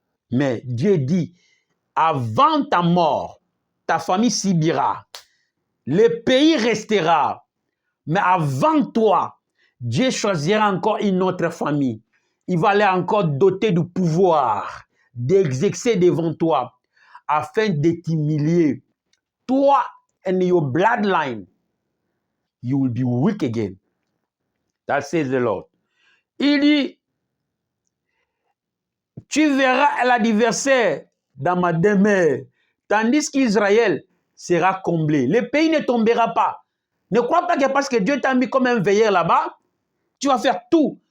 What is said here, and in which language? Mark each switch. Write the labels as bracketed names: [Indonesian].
[French] Mais Dieu dit, avant ta mort, ta famille subira. Le pays restera. Mais avant toi, Dieu choisira encore une autre famille. Il va aller encore doter du pouvoir d'exercer devant toi afin de t'humilier. [English] Toi and your bloodline, you will be weak again. That says the Lord. [French] Il dit, tu verras l'adversaire dans ma demeure, tandis qu'Israël sera comblé. Le pays ne tombera pas. Ne crois pas que parce que Dieu t'a mis comme un veilleur là-bas, tu vas faire tout.